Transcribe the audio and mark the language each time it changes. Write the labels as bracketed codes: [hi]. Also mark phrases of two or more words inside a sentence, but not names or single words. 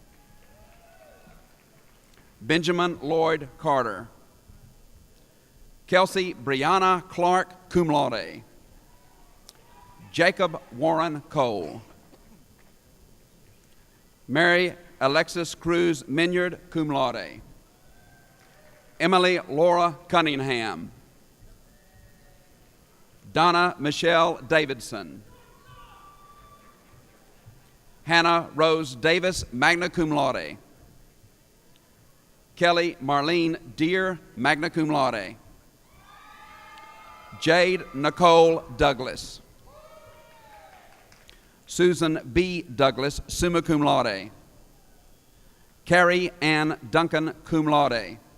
[en] Benjamin Lloyd Carter. Kelsey Brianna Clark, [la] cum laude. [en] Jacob Warren Cole. Mary Alexis Cruz Minyard, [la] cum laude. [en] Emily Laura Cunningham. Donna Michelle Davidson. Hannah Rose Davis, [la] magna cum laude. [en] Kelly Marlene Deere, [la] magna cum laude. [en] Jade Nicole Douglas. Susan B. Douglas, [la] summa cum laude. [en] Carrie Ann Duncan, [la] cum laude.